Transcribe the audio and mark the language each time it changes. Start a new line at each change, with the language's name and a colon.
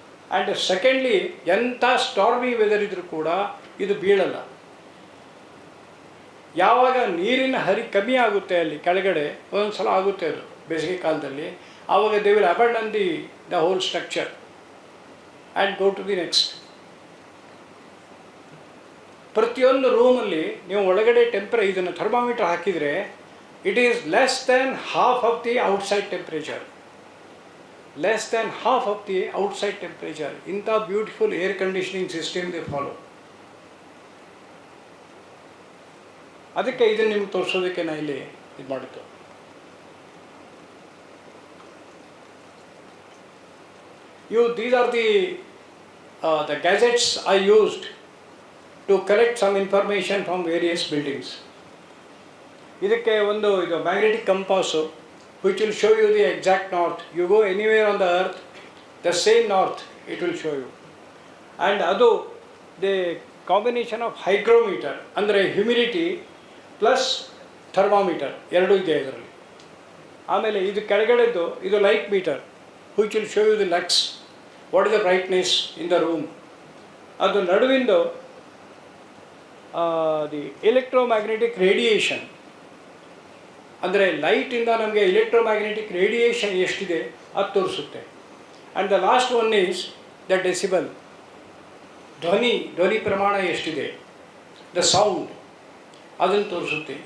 Kannada: And secondly, ಎಂಥ ಸ್ಟಾರ್ಮಿ weather ಇದ್ರೂ ಕೂಡ ಇದು ಬೀಳಲ್ಲ. ಯಾವಾಗ ನೀರಿನ ಹರಿ ಕಮ್ಮಿ ಆಗುತ್ತೆ ಅಲ್ಲಿ ಕೆಳಗಡೆ, ಒಂದೊಂದು ಸಲ ಆಗುತ್ತೆ ಅದು ಬೇಸಿಗೆ ಕಾಲದಲ್ಲಿ, ಆವಾಗ
English: They will abandon the whole structure and go to the next.
Kannada: ಪ್ರತಿಯೊಂದು ರೂಮಲ್ಲಿ ನೀವು ಒಳಗಡೆ ಇದನ್ನು ಥರ್ಮಾಮೀಟರ್ ಹಾಕಿದರೆ
English: it is less than half of the outside temperature. Less than half of the outside temperature. ಇಂಥ beautiful air conditioning system they follow.
Kannada: ಅದಕ್ಕೆ ಇದನ್ನು ನಿಮ್ಗೆ ತೋರಿಸೋದಕ್ಕೆ ನಾನು ಇಲ್ಲಿ ಇದು ಮಾಡಿದ್ದು.
English: These are the gadgets I used to collect some information from various buildings.
Kannada: ಇದಕ್ಕೆ ಒಂದು ಇದು
English: Magnetic compass which will show you the exact north. You go anywhere on the earth, the same north it will show you. And ಅದು the combination of hygrometer, ಅಂದರೆ humidity plus thermometer
Kannada: ಎರಡೂ ಇದೆ ಇದರಲ್ಲಿ. ಆಮೇಲೆ ಇದು ಕೆಳಗಡೆದ್ದು ಇದು
English: Light meter which will show you the lux, what is the brightness in the room.
Kannada: ಅದು ನಡುವಿಂದು the electromagnetic radiation, ಅಂದರೆ ಲೈಟಿಂದ ನಮಗೆ ಎಲೆಕ್ಟ್ರೋಮ್ಯಾಗ್ನೆಟಿಕ್ ರೇಡಿಯೇಷನ್ ಎಷ್ಟಿದೆ ಅದು ತೋರಿಸುತ್ತೆ.
English: and the last one is the decibel,
Kannada: ಧ್ವನಿ ಪ್ರಮಾಣ ಎಷ್ಟಿದೆ,
English: the sound,
Kannada: ಅದನ್ನು ತೋರಿಸುತ್ತೆ.